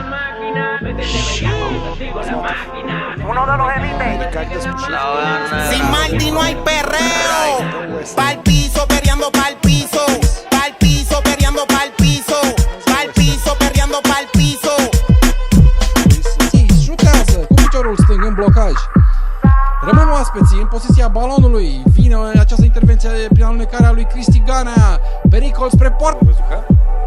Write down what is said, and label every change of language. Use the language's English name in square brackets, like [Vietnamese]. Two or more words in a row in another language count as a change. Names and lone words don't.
[Spanish] Uno de los élites. Sin Marty no hay perreo. Pa'l piso, perreando pa'l piso. Pa'l piso, perreando pa'l piso. Pa'l piso, perreando pa'l piso. [Romanian] Șutează cu piciorul stâng în blocaj. Rămân oaspeții în poziția balonului. Vine această intervenție prin alunecarea lui Cristi Ganea. Pericol spre poartă.